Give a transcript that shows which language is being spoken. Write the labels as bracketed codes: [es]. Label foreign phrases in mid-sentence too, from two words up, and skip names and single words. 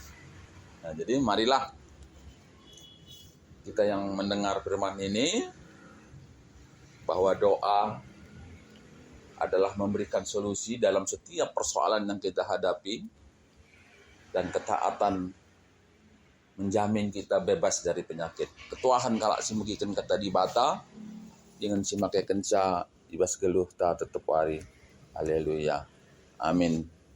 [id] Nah, jadi marilah kita yang mendengar firman ini, bahwa doa adalah memberikan solusi dalam setiap persoalan yang kita hadapi, dan ketaatan menjamin kita bebas dari penyakit. [btx] Ketuahan kalak simugikan kata di bata, dengan simakai kenca ibas geluh ta tetep wari. [id] Haleluya. Amin.